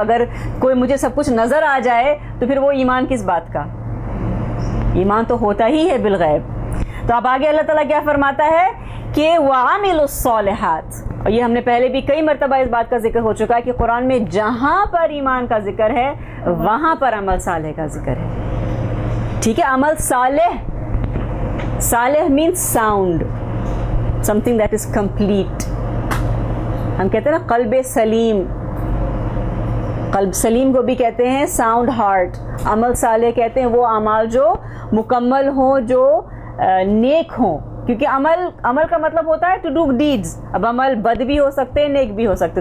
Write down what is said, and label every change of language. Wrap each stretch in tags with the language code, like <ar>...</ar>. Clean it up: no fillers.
<ur>اگر کوئی مجھے سب کچھ نظر آ جائے تو پھر وہ ایمان کس بات کا؟ ایمان تو ہوتا ہی ہے بالغیب. تو اب آگے اللہ تعالیٰ کیا فرماتا ہے کہ</ur> <ar>وَعَمِلُوا الصَّالِحَاتِ.</ar> <ur>اور یہ ہم نے پہلے بھی کئی مرتبہ اس بات کا ذکر ہو چکا ہے کہ قرآن میں جہاں پر ایمان کا ذکر ہے وہاں پر عمل صالح کا ذکر ہے. ٹھیک ہے.</ur> <en>عمل صالح means sound, something that is complete.</en> <ur>ہم کہتے ہیں نا قلب سلیم، قلب سلیم کو بھی کہتے ہیں</ur> <en>Sound heart.</en> <ur>عمل صالح کہتے ہیں وہ اعمال جو مکمل ہوں، جو نیک ہوں، کیونکہ عمل کا مطلب ہوتا ہے</ur> <en>To do deeds.</en> <ur>اب عمل بد بھی ہو سکتے ہیں، نیک بھی ہو سکتے.</ur>